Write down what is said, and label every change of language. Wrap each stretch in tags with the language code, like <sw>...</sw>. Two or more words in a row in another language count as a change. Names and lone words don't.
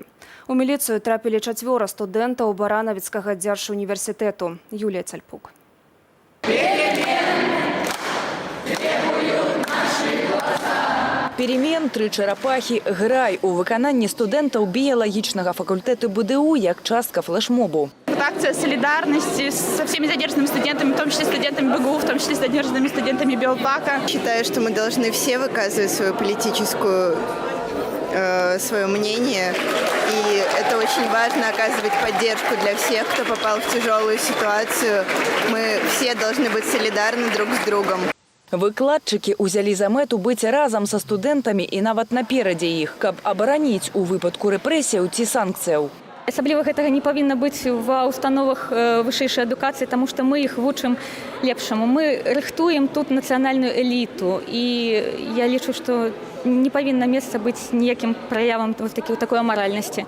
<be>У міліцыю трапілі 4 студэнтаў Баранавіцкага дзяржуніверсітэту. Юлія Цальпук. Перемен, 3 чарапахи, грай у выкананні студэнтаў біялагічнага факультэту БДУ як частка флешмобу.</be> <ru>Это акция солидарности со всеми задержанными студентами, в том числе студентами БГУ, в том числе задержанными студентами Белпака. Считаю, что мы должны все выказывать свою политическую, свое мнение. И это очень важно оказывать поддержку для всех, кто попал в тяжелую ситуацию. Мы все должны быть солидарны друг с другом.</ru> <be>Выкладчыкі ўзялі за мэту быць разам са студэнтамі і нават наперадзе іх, каб абараніць у выпадку рэпрэсіяў ці санкцыяў. Асабліва гэтага не павінна быць ва установах вышэйшай адукацыі, таму што мы іх вучым лепшаму. Мы рыхтуем тут нацыянальную эліту, і я лічу, што не павінна месца быць ніякім праявам такой амаральнасці.</be>